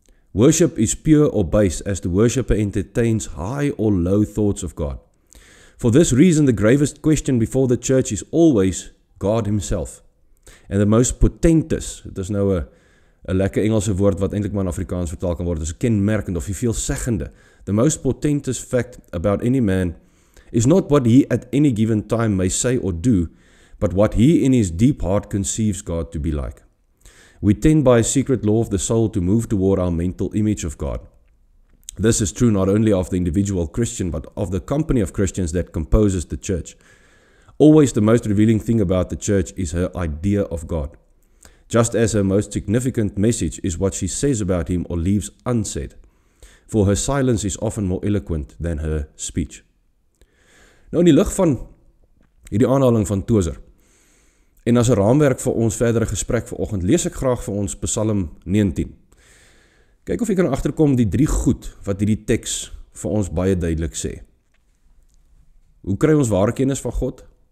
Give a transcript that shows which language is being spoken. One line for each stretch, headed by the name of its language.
English: Worship is pure or base as the worshipper entertains high or low thoughts of God. For this reason, the gravest question before the church is always God himself. And the most portentous,"
Afrikaans: dit is nou 'n lekker Engelse woord wat eintlik maar in Afrikaans vertaal kan word, is 'n kenmerkende of die veelzeggende.
English: "The most portentous fact about any man is not what he at any given time may say or do, but what he in his deep heart conceives God to be like. We tend by a secret law of the soul to move toward our mental image of God. This is true not only of the individual Christian, but of the company of Christians that composes the church. Always the most revealing thing about the church is her idea of God, just as her most significant message is what she says about him or leaves unsaid, for her silence is often more eloquent than her speech."
Afrikaans: Nou in die lig van hierdie aanhaling van Tozer, en as 'n raamwerk vir ons verdere gesprek vanoggend, lees ek graag vir ons Psalm 19. Kyk of jy kan agterkom die 3 goed wat hierdie teks vir ons baie duidelik sê. Hoe kry ons ware kennis van God?